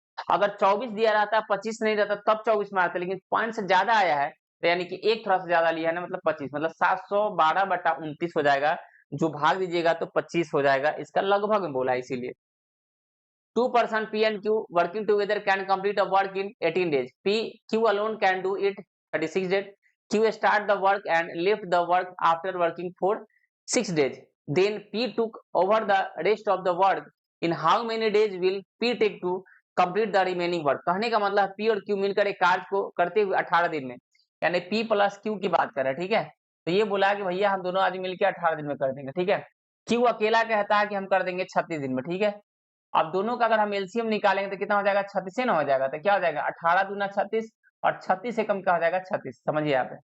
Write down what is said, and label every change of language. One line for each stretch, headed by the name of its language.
Hindi: अगर 24 दिया रहता, 25 नहीं रहता, तब 24 में आता, लेकिन पॉइंट से ज्यादा आया है, तो यानी कि एक थोड़ा सा ज्यादा लिया है ना, मतलब 25, मतलब 712/29 हो जाएगा, जो भाग दीजिएगा तो 25 हो जाएगा, इसका लगभग में बोला है, इसीलिए
English: 2 person P and Q working together can complete a work in 18 days. Q alone can do it 36 days. Q start the work and left the work after working for 6 days. Then P took over the rest of the work. In how many days will P take to complete the remaining work?
Hindi: कहने का मतलब P और Q मिलकर एक कार्य को करते हुए 18 दिन में, यानी P प्लस Q की बात कर रहे हैं, ठीक है। तो ये बोला कि भैया हम दोनों आदमी मिलकर 18 दिन में कर देंगे, ठीक है। Q अकेला कहता है कि हम कर देंगे 36 दिन में, ठीक है। अब दोनों का अगर हम एलसीएम निकालेंगे तो कितना हो जाएगा, 36 से ना हो जाएगा, तो क्या हो जाएगा 18 दूना 36, और 36 से कम क्या हो जाएगा 36, समझिए आप।